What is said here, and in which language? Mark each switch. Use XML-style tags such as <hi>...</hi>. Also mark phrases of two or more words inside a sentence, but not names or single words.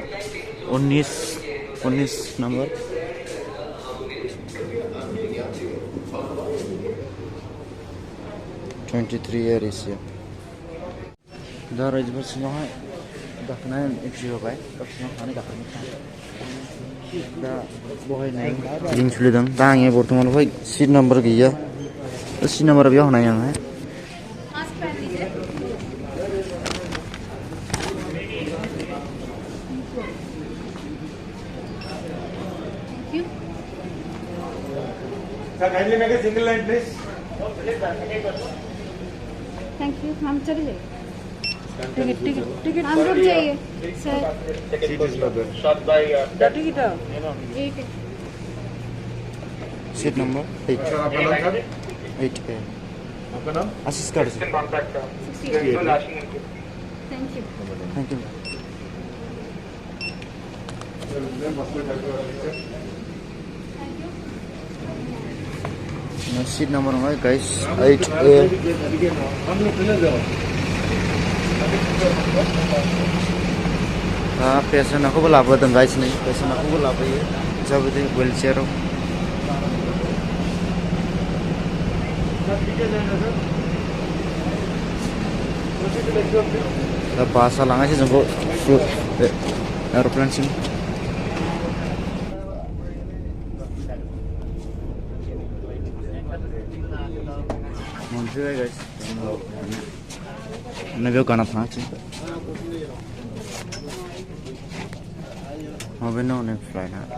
<brx>19 नम्बर एयार एसिया दा रायजोफोर सिङावहाय गाखोनाय एन्ट्रि होबाय सिङाव थानानै गाखोनो दा बहाय गिदिं सोलिदों दा आंनि बर्थमान बेवहाय</brx> <en>seat number</en> <brx>गैया</brx> <en>सिट नाम्बारा</en> <brx>बेयाव होनाय आंहाय</brx> <en>Kindly make a single line, please. thank you</en> <hi>हम चले जाइए टिकट हम रुक जाइए सर टिकट</hi> <en>seat number 8 8</en> <hi>आपका नाम? आशीष कर</hi> <en>thank you seat number</en> <brx>है गाइस 8A पेसेन्ट खौबो लाबोदों गाइस नै पेसेन्ट खौबो लाबोयो जाबोदों व्हील चेयाराव दा बासआ लांगासिनो जोंखौ एर'प्लेनसिम मोनफैबाय गाइस बेयाव गाना थाङासै माबायानो अनेक फ्लाइटआ</brx>